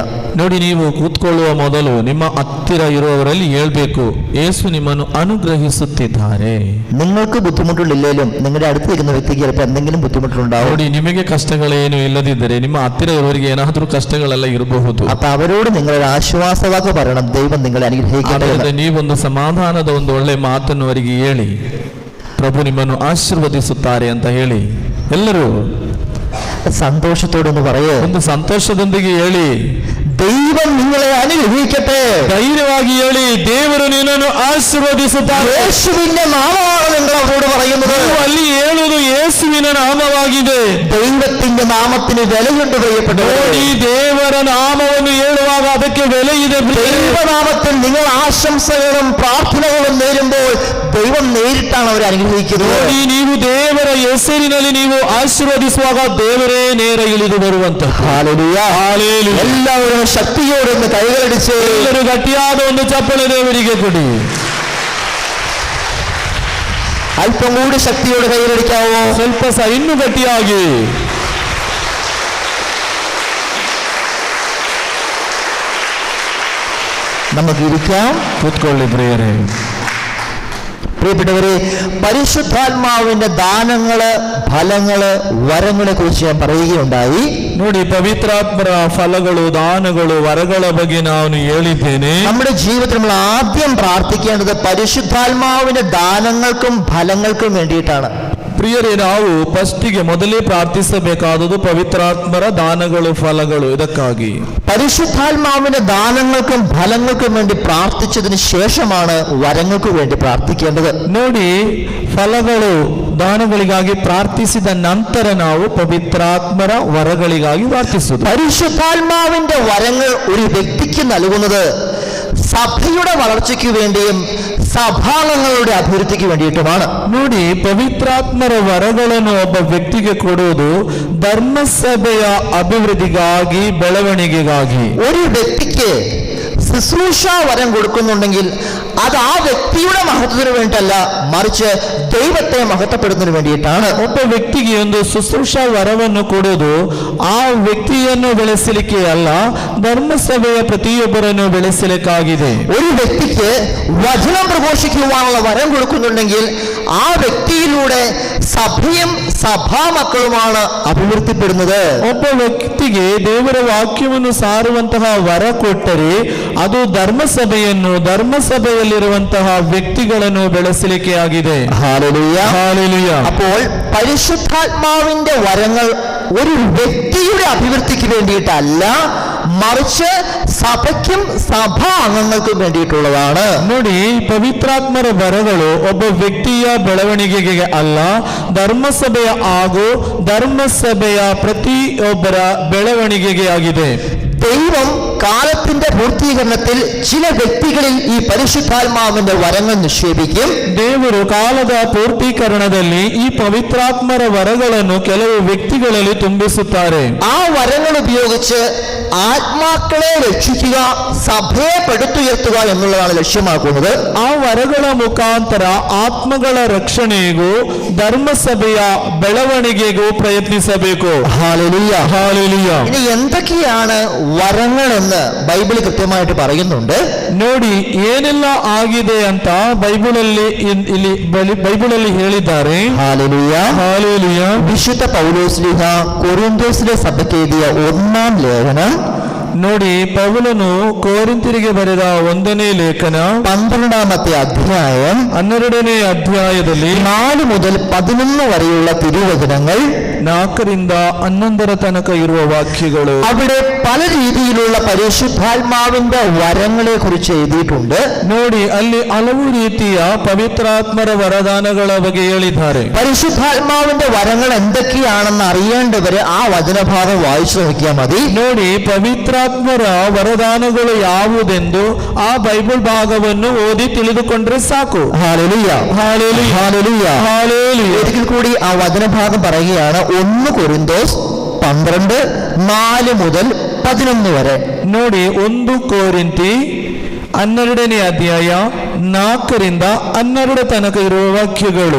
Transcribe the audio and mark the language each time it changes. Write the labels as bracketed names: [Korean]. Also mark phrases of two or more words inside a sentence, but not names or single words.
[Kannada] ನೋಡಿ, ನೀವು ಕೂತ್ಕೊಳ್ಳುವ ಮೊದಲು ನಿಮ್ಮ ಹತ್ತಿರ ಇರುವವರಲ್ಲಿ ಹೇಳ್ಬೇಕು, ಯೇಸು ನಿಮ್ಮನ್ನು ಅನುಗ್ರಹಿಸುತ್ತಿದ್ದಾರೆ. [Malayalam] നിങ്ങൾക്ക് ബുദ്ധിമുട്ടുള്ളില്ലേലും നിങ്ങളുടെ അടുത്ത് നിൽക്കുന്ന വ്യക്തിക്ക് ചിലപ്പോൾ എന്തെങ്കിലും ബുദ്ധിമുട്ടുണ്ടാവും. [Kannada] ನೋಡಿ, ನಿಮಗೆ ಕಷ್ಟಗಳೇನು ಇಲ್ಲದಿದ್ದರೆ ನಿಮ್ಮ ಹತ್ತಿರ ಇರುವವರಿಗೆ ಏನಾದರೂ ಕಷ್ಟಗಳೆಲ್ಲ ಇರಬಹುದು. [Malayalam] അപ്പൊ അവരോട് നിങ്ങളൊരു ആശ്വാസവാക്ക് പറയണം, ദൈവം നിങ്ങളെ അനുഗ്രഹിക്കട്ടെ. [Kannada] ಅದರಿಂದ ನೀವೊಂದು ಸಮಾಧಾನದ ಒಂದು ಒಳ್ಳೆ ಮಾತನ್ನು ಅವರಿಗೆ ಹೇಳಿ, ಪ್ರಭು ನಿಮ್ಮನ್ನು ಆಶೀರ್ವದಿಸುತ್ತಾರೆ ಅಂತ ಹೇಳಿ. ಎಲ್ಲರೂ [Malayalam] സന്തോഷത്തോടൊന്ന് പറയേ, [Kannada] ಒಂದು ಸಂತೋಷದೊಂದಿಗೆ ಹೇಳಿ, [Malayalam] ദൈവം നിങ്ങളെ അനുഗ്രഹിക്കട്ടെ. [Kannada] ധൈര്യವಾಗಿ ಹೇಳಿ, ದೇವರು ನಿನ್ನನ್ನು ಆಶೀರ್ವದಿಸುತ್ತಾರೆ. [Malayalam] യേശുവിന്റെ നാമമാണ് നിങ്ങൾ അവരോട് പറയുന്നത്. [Kannada] ನೀವು ಅಲ್ಲಿ ಹೇಳುವುದು ಯೇಸುವಿನ ನಾಮವಾಗಿದೆ. [Malayalam] ദൈവത്തിന്റെ നാമത്തിന് വിലയുണ്ട് പ്രിയപ്പെട്ടവരെ. [Kannada] ನೋಡಿ, ದೇವರ ನಾಮವನ್ನು ಹೇಳುವಾಗ ಅದಕ್ಕೆ ಬೆಲೆ ಇದೆ. [Malayalam] ദൈവനാമത്തിൽ നിങ്ങൾ ആശംസകളും പ്രാർത്ഥനകളും നേരുമ്പോൾ ദൈവം നേരിട്ടാണ് അവരെ അനുഗ്രഹിക്കുന്നത്. [Kannada] ನೋಡಿ, ನೀವು ದೇವರ ಹೆಸರಿನಲ್ಲಿ ನೀವು ಆಶೀರ್ವದಿಸುವಾಗ ದೇವರೇ ನೇರ ಇಳಿದು ಬರುವಂತ. [Malayalam] ഹല്ലേലൂയ. എല്ലാവരും ശക്തിയോടെ ഒന്ന് കൈകളടിച്ച് [Kannada] ಎಲ್ಲರೂ ಗಟ್ಟಿಯಾದ ಒಂದು ಚಪ್ಪಳೆ ದೇವರಿಗೆ ಕೊಡಿ. [Malayalam] അല്പം കൂടി ശക്തിയോടെ കൈകളടിക്കാവോ? [Kannada] ಸ್ವಲ್ಪ ಇನ್ನೂ ಗಟ್ಟಿಯಾಗಿ. [Malayalam] നമുക്ക് ഇരിക്കാം. [Kannada] ಕೂತ್ಕೊಳ್ಳಿ ಪ್ರಿಯರೇ. [Malayalam] പ്രിയപ്പെട്ടവരെ, പരിശുദ്ധാത്മാവിന്റെ ദാനങ്ങള്, ഫലങ്ങള്, വരങ്ങളെ കുറിച്ച് ഞാൻ പറയുകയുണ്ടായി. [Kannada] ನೋಡಿ, ಪವಿತ್ರಾತ್ಮರ ಫಲಗಳು, ದಾನಗಳು, ವರಗಳ ಬಗ್ಗೆ ನಾನು ಹೇಳಿದ್ದೇನೆ. [Malayalam] നമ്മുടെ ജീവിതത്തിൽ നമ്മൾ ആദ്യം പ്രാർത്ഥിക്കേണ്ടത് പരിശുദ്ധാത്മാവിന്റെ ദാനങ്ങൾക്കും ഫലങ്ങൾക്കും വേണ്ടിയിട്ടാണ്. [Kannada] ಪ್ರಿಯರೇ, ನಾವು ಫಸ್ಟಿಗೆ ಮೊದಲೇ ಪ್ರಾರ್ಥಿಸಬೇಕಾದದ್ದು ಪವಿತ್ರಾತ್ಮರ ದಾನಗಳು, ಫಲಗಳು. ಇದಕ್ಕಾಗಿ [Malayalam] പരിശുദ്ധാത്മാവിന്റെ ദാനങ്ങൾക്കും ഫലങ്ങൾക്കും വേണ്ടി പ്രാർത്ഥിച്ചതിന് ശേഷമാണ് വരങ്ങൾക്ക് വേണ്ടി പ്രാർത്ഥിക്കേണ്ടത്. [Kannada] ನೋಡಿ, ಫಲಗಳು ದಾನಗಳಿಗಾಗಿ ಪ್ರಾರ್ಥಿಸಿದ ನಂತರ ನಾವು ಪವಿತ್ರಾತ್ಮರ ವರಗಳಿಗಾಗಿ ಪ್ರಾರ್ಥಿಸುವುದು. [Malayalam] പരിശുദ്ധാത്മാവിന്റെ വരങ്ങൾ ഒരു വ്യക്തിക്ക് നൽകുന്നത് സഭയുടെ വളർച്ചയ്ക്ക് വേണ്ടിയും സഭാംഗങ്ങളുടെ അഭിവൃദ്ധിക്ക് വേണ്ടിയിട്ടുമാണ്. [Kannada] ನೋಡಿ, ಪವಿತ್ರಾತ್ಮರ ವರಗಳನ್ನು ಒಬ್ಬ ವ್ಯಕ್ತಿಗೆ ಕೊಡುವುದು ಧರ್ಮಸಭೆಯ ಅಭಿವೃದ್ಧಿಗಾಗಿ, ಬೆಳವಣಿಗೆಗಾಗಿ. [Malayalam] ഒരു വ്യക്തിക്ക് ശുശ്രൂഷ വരം കൊടുക്കുന്നുണ്ടെങ്കിൽ അത് ആ വ്യക്തിയുടെ മഹത്വത്തിന് വേണ്ടിയല്ല, മറിച്ച് ദൈവത്തെ മഹത്വപ്പെടുന്നതിന് വേണ്ടിയിട്ടാണ്. [Kannada] ಒಬ್ಬ ವ್ಯಕ್ತಿಗೆ ಒಂದು ಶುಶ್ರೂಷಾ ವರವನ್ನು ಕೊಡುವುದು ಆ ವ್ಯಕ್ತಿಯನ್ನು ಬೆಳೆಸಲಿಕ್ಕೆ ಅಲ್ಲ, ಧರ್ಮಸಭೆಯ ಪ್ರತಿಯೊಬ್ಬರನ್ನು ಬೆಳೆಸಲಿಕ್ಕಾಗಿದೆ. [Malayalam] ഒരു വ്യക്തിക്ക് വചനം പ്രഘോഷിക്കുവാനുള്ള വരം കൊടുക്കുന്നുണ്ടെങ്കിൽ ആ വ്യക്തിയിലൂടെ സഭയും സഭാമക്കളുമാണ് അഭിവൃദ്ധിപ്പെടുന്നത്. [Kannada] ಒಬ್ಬ ವ್ಯಕ್ತಿಗೆ ದೇವರ ವಾಕ್ಯವನ್ನು ಸಾರುವಂತಹ ವರ ಕೊಟ್ಟರೆ ಅದು ಧರ್ಮಸಭೆಯನ್ನು, ಧರ್ಮಸಭೆಯಲ್ಲಿರುವಂತಹ ವ್ಯಕ್ತಿಗಳನ್ನು ಬೆಳೆಸಲಿಕ್ಕೆ ಆಗಿದೆ. [Malayalam] ഹല്ലേലൂയ. ഹല്ലേലൂയ. അപ്പോൾ പരിശുദ്ധാത്മാവിന്റെ വരങ്ങൾ ഒരു വ്യക്തിയുടെ അഭിവൃദ്ധിക്ക് വേണ്ടിയിട്ടല്ല, മറിച്ച് സഭയ്ക്കും സഭാ അംഗങ്ങൾക്കും വേണ്ടിയിട്ടുള്ളതാണ്. [Kannada] ನೋಡಿ, ಪವಿತ್ರಾತ್ಮರ ವರಗಳು ಒಬ್ಬ ವ್ಯಕ್ತಿಯ ಬೆಳವಣಿಗೆಗೆ ಅಲ್ಲ, ಧರ್ಮಸಭೆಯ ಹಾಗೂ ಧರ್ಮಸಭೆಯ ಪ್ರತಿಯೊಬ್ಬರ ಬೆಳವಣಿಗೆಗೆ ಆಗಿದೆ. [Malayalam] ദൈവം കാലത്തിന്റെ പൂർത്തീകരണത്തിൽ ചില വ്യക്തികളിൽ ഈ പരിശുദ്ധാത്മാവിന്റെ വരങ്ങൾ നിക്ഷേപിക്കും. [Kannada] ದೇವರು ಕಾಲದ ಪೂರ್ತೀಕರಣದಲ್ಲಿ ಈ ಪವಿತ್ರಾತ್ಮರ ವರಗಳನ್ನು ಕೆಲವು ವ್ಯಕ್ತಿಗಳಲ್ಲಿ ತುಂಬಿಸುತ್ತಾರೆ. [Malayalam] ആ വരങ്ങൾ ഉപയോഗിച്ച് ആത്മാക്കളെ രക്ഷിക്കുക, സഭയെ പടുത്തുയർത്തുക എന്നുള്ളതാണ് ലക്ഷ്യമാക്കുന്നത്. [Kannada] ಆ ವರಗಳ ಮುಖಾಂತರ ಆತ್ಮಗಳ ರಕ್ಷಣೆಗೂ ಧರ್ಮಸಭೆಯ ಬೆಳವಣಿಗೆಗೂ ಪ್ರಯತ್ನಿಸಬೇಕು. [Malayalam] ഹല്ലേലൂയ. [Kannada] ಹಾಲೆಲೂಯ. [Malayalam] ഇനി എന്തൊക്കെയാണ് വരങ്ങൾ എന്ന് ബൈബിൾ കൃത്യമായിട്ട് പറയുന്നുണ്ട്. [Kannada] ನೋಡಿ, ಏನೆಲ್ಲ ಆಗಿದೆ ಅಂತ ಬೈಬಲಲ್ಲಿ ಹೇಳಿದ್ದಾರೆ. [Malayalam] ഹല്ലേലൂയ. [Kannada] ಹಾಲೆಲೂಯ. [Malayalam] വിശുദ്ധ പൗലോസ്ലീഹ കൊരിന്ത്യസിലെ സഭയ്ക്ക് എഴുതിയ 1-ാം ലേഖനം [Kannada] ನೋಡಿ, ಪೌಲನು ಕೋರಿಂಥರಿಗೆ ಬರೆದ 1ನೇ ಲೇಖನ [Malayalam] 12-ാമത്തെ അധ്യായം [Kannada] 12ನೇ ಅಧ್ಯಾಯದಲ್ಲಿ [Malayalam] 4 മുതൽ 11 വരെയുള്ള തിരുവചനങ്ങൾ, [Kannada] 4ರಿಂದ 11 ತನಕ ಇರುವ ವಾಕ್ಯಗಳು. [Malayalam] അവിടെ പല രീതിയിലുള്ള പരിശുദ്ധാത്മാവിന്റെ വരങ്ങളെ കുറിച്ച് എഴുതിയിട്ടുണ്ട്. [Kannada] ನೋಡಿ, ಅಲ್ಲಿ ಹಲವು ರೀತಿಯ ಪವಿತ್ರಾತ್ಮರ ವರದಾನಗಳ ಬಗ್ಗೆ ಹೇಳಿದ್ದಾರೆ. [Malayalam] പരിശുദ്ധാത്മാവിന്റെ വരങ്ങൾ എന്തൊക്കെയാണെന്ന് അറിയേണ്ടവര് ആ വചനഭാഗം വായിച്ചു നോക്കിയാൽ മതി. [Kannada] ನೋಡಿ, ಪವಿತ್ರಾತ್ಮರ ವರದಾನಗಳು ಯಾವುದೆಂದು ಆ ಬೈಬಲ್ ಭಾಗವನ್ನು ಓದಿ ತಿಳಿದುಕೊಂಡ್ರೆ ಸಾಕು. [Malayalam] ഹല്ലേലൂയ. [Kannada] ಹಾಲೆಲೂಯ. [Malayalam] ഹല്ലേലൂയ. [Kannada] ಹಾಲೆಲೂಯ. [Malayalam] ഒരിക്കൽ കൂടി ആ വചനഭാഗം പറയുകയാണ്. 1 കൊരിന്തോസ് 12 4 മുതൽ 11 വരെ. [Kannada] ನೋಡಿ, 1 ಕೋರಿಂಥಿ 12ನೇ ಅಧ್ಯಾಯ 4ರಿಂದ 12 ತನಕ ಇರುವ ವಾಕ್ಯಗಳು.